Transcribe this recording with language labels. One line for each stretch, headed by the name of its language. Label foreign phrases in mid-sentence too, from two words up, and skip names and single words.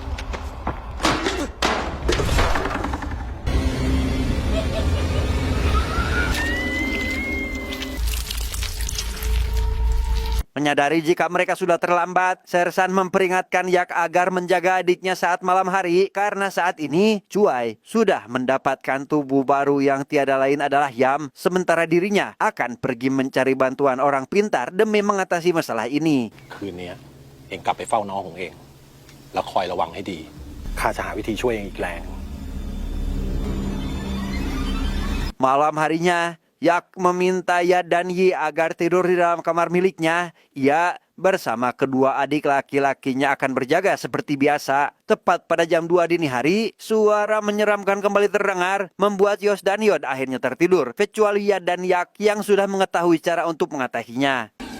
Indonesian: Menyadari jika mereka sudah terlambat, sersan memperingatkan Yak agar menjaga adiknya saat malam hari karena saat ini Cuai sudah mendapatkan tubuh baru yang tiada lain adalah Yam, sementara dirinya akan pergi mencari bantuan orang pintar demi mengatasi masalah ini.
Thai: คืนนี้เองกลับไปเฝ้าน้องของเองแล้วคอยระวังให้ดีข้าจะหาวิธีช่วยเองอีกแรง
Indonesian: Malam harinya, Yak meminta Yad dan Yi agar tidur di dalam kamar miliknya. Ia bersama kedua adik laki-lakinya akan berjaga seperti biasa. Tepat pada jam 2 dini hari, suara menyeramkan kembali terdengar, membuat Yos dan Yod akhirnya tertidur, kecuali Yad dan Yak yang sudah mengetahui cara untuk mengatasinya.